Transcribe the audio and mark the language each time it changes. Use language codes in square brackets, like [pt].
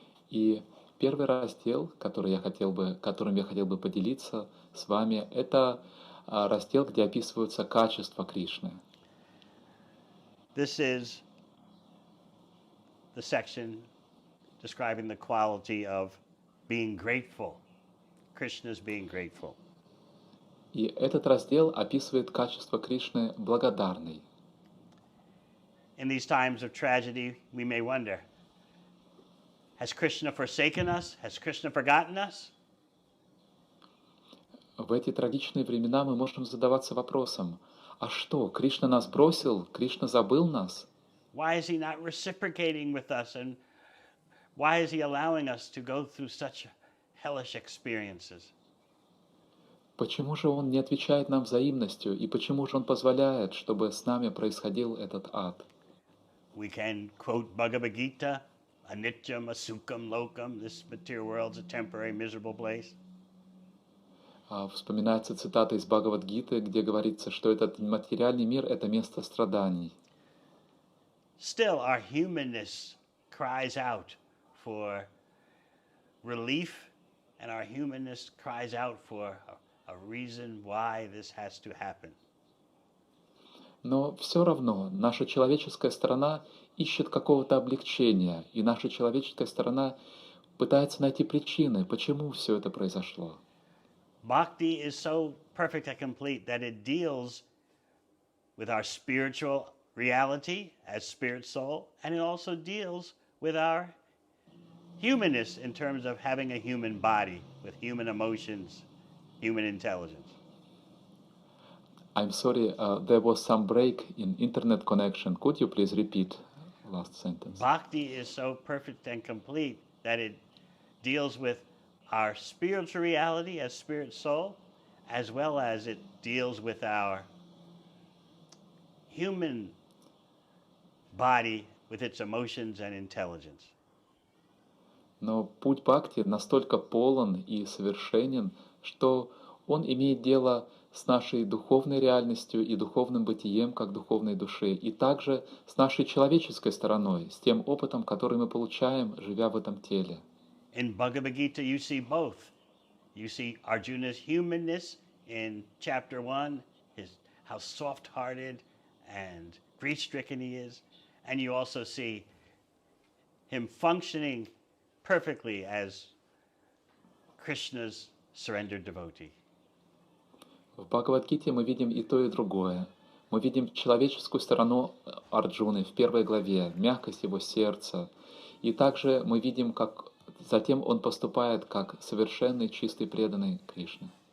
[ru] И первый раздел, которым я хотел бы поделиться с вами, это раздел, где описываются качества Кришны. [en] This is the section describing the quality of being grateful. Krishna's being grateful. [ru] И этот раздел описывает качество Кришны благодарный. [en] In these times of tragedy, we may wonder, has Krishna forsaken us? Has Krishna forgotten us? [ru] В эти трагичные времена мы можем задаваться вопросом, а что, Кришна нас бросил? Кришна забыл нас? [en] Why is he not reciprocating with us? And why is he allowing us to go through such hellish experiences? [ru] Почему же Он не отвечает нам взаимностью, и почему же Он позволяет, чтобы с нами происходил этот ад? [en] We can quote Bhagavad Gita, [sa] anityam asukam lokam, [en] this material world's a temporary miserable place. [ru] Вспоминается цитата из Бхагавад-гиты, где говорится, что этот материальный мир — это место страданий. [en] Still, our humanness cries out for relief, and our humanness cries out for a reason why this has to happen. [ru] Но все равно наша человеческая сторона ищет какого-то облегчения, и наша человеческая сторона пытается найти причины, почему все это произошло. [en] Bhakti is so perfect and complete that it deals with our spiritual reality as spirit soul, and it also deals with our humanness in terms of having a human body with human emotions, human intelligence. I'm sorry, there was some break in internet connection. Could you please repeat last sentence? Bhakti is so perfect and complete that it deals with our spiritual reality as spirit soul, as well as it deals with our human body with its emotions and intelligence. [ru] Но путь бхакти настолько полон и совершенен, что он имеет дело с нашей духовной реальностью и духовным бытием как духовной души, и также с нашей человеческой стороной, с тем опытом, который мы получаем, живя в этом теле. [en] In Bhagavad Gita, you see both. You see Arjuna's humanness in chapter 1, how soft-hearted and grief-stricken he is, and you also see him functioning perfectly as Krishna's surrendered devotee. [ru] В Бхагавадгите мы видим и то, и другое. Мы видим человеческую сторону Арджуны в первой главе, мягкость его сердца. И также мы видим, как затем он поступает как совершенный, чистый, преданный Кришне.